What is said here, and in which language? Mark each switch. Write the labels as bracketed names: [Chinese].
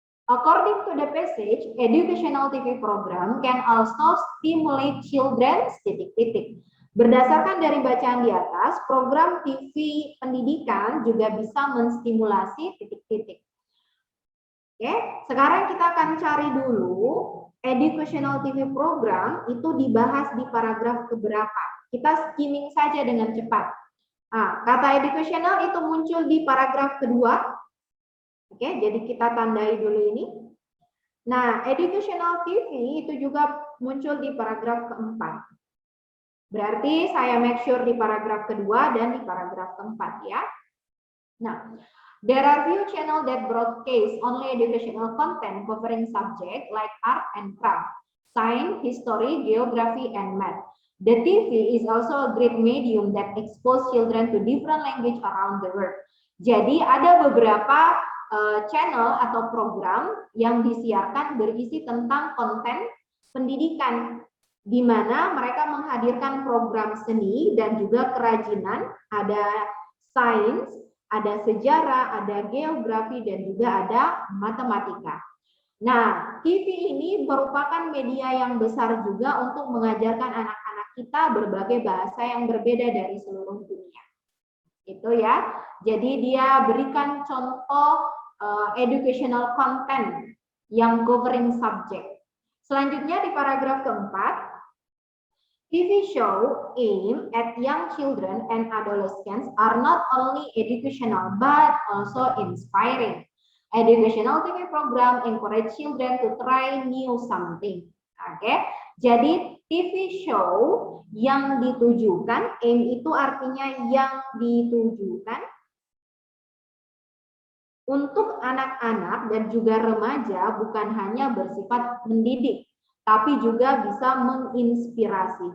[English] According to the passage, educational TV program can also stimulate children [Indonesian] titik-titik. Berdasarkan dari bacaan di atas, program TV pendidikan juga bisa menstimulasi titik-titik. Oke, sekarang kita akan cari dulu educational TV program itu dibahas di paragraf keberapa. Kita skimming saja dengan cepat. Nah, kata educational itu muncul di paragraf kedua. Oke, jadi kita tandai dulu ini. Nah, educational TV itu juga muncul di paragraf keempat. Berarti saya [English] make sure [Indonesian] di paragraf kedua dan di paragraf keempat ya. [English] Nah, there are few channel that broadcast only educational content covering subject like art and craft, science, history, geography, and math. The TV is also a great medium that expose children to different language around the world. [Indonesian] Jadi ada beberapa channel atau program yang disiarkan berisi tentang konten pendidikan, di mana mereka menghadirkan program seni dan juga kerajinan, ada sains, ada sejarah, ada geografi, dan juga ada matematika. Nah, TV ini merupakan media yang besar juga untuk mengajarkan anak-anak kita berbagai bahasa yang berbeda dari seluruh dunia. Itu ya. Jadi dia berikan contoh [English] educational content yang covering subject. [Indonesian] Selanjutnya di paragraf keempat, [English] TV show aimed at young children and adolescents are not only educational but also inspiring. Educational TV program encourage children to try new something. [Indonesian] Oke, jadi TV show yang ditujukan, aim itu artinya yang ditujukan untuk anak-anak dan juga remaja, bukan hanya bersifat mendidik, tapi juga bisa menginspirasi.